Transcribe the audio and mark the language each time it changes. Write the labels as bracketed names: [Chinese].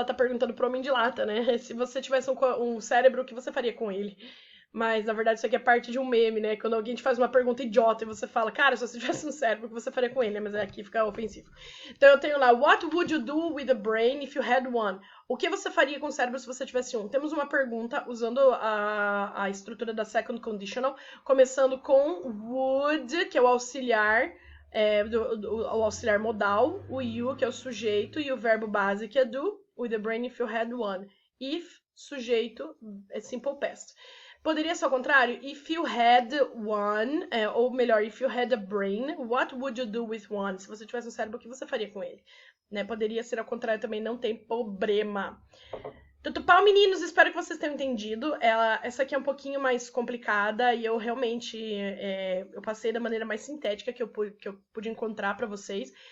[Portuguese] Ela tá perguntando pro Homem de Lata, né? Se você tivesse um cérebro, o que você faria com ele? Mas, na verdade, isso aqui é parte de um meme, né? Quando alguém te faz uma pergunta idiota e você fala, cara, se você tivesse um cérebro, o que você faria com ele? Mas aqui fica ofensivo. Então, eu tenho lá, [English] what would you do with a brain if you had one? [Portuguese] O que você faria com o cérebro se você tivesse um? Temos uma pergunta usando a estrutura da second conditional, começando com would, que é o auxiliar, o auxiliar modal, o you, que é o sujeito, e o verbo base, que é do, [English] with a brain if you had one. [Portuguese] If, sujeito, é simple past. Poderia ser ao contrário? [English] If you had one, [Portuguese] ou melhor, [English] if you had a brain, what would you do with one? [Portuguese] Se você tivesse um cérebro, o que você faria com ele? Né? Poderia ser ao contrário também, não tem problema. Tutupau, meninos, espero que vocês tenham entendido. Essa aqui é um pouquinho mais complicada e eu realmente eu passei da maneira mais sintética que eu pude encontrar para vocês.